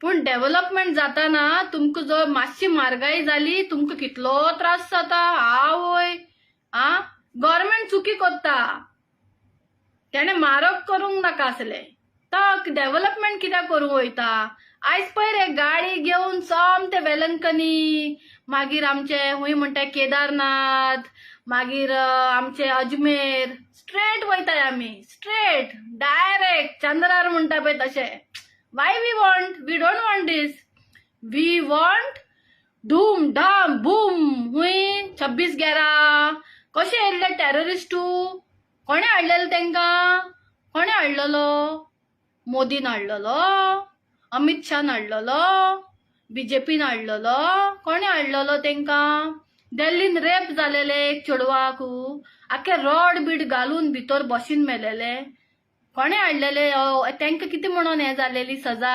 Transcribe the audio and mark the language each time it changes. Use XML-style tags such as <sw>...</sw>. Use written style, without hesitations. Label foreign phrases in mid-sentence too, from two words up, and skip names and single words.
<kok>पण डेव्हलपमेंट जाताना तुमकां जो मातशी म्हारगाई जाली तुमकां कितलो त्रास जाता आवय गव्हर्नमेंट चुकी करता त्याने म्हारग करूंक नाका आसले तर डेव्हलपमेंट कित्याक करूंक वयता आयज पळय रे गाडी घेवन सोमते वेलंकनी मागीर आमचे हूंय म्हणटा केदारनाथ मागीर आमचे अजमेर स्ट्रेट वयताय आमी</kok> <en>straight direct</en> <kok>चंद्रार म्हणटा पळय तशें</kok> <en>why we don't want this we want</en> <kok>धूम धाम बूम हूंय 26/11 कशें येयल्ले टेररिस्टू कोणे हाडलेलो तांकां कोणे हाडलेलो मोदीन हाडलेलो अमित शान हाडलेलो बीजेपीन हाडलेलो कोणे हाडलेलो तांकां दिल्लीन रेप जालेले एक चेडवाक आख्खे रॉड बीड घालून भितर बशीन मेलेले कोणे हाडलेले तांकां कितें म्हणून हें जालेली सजा</kok>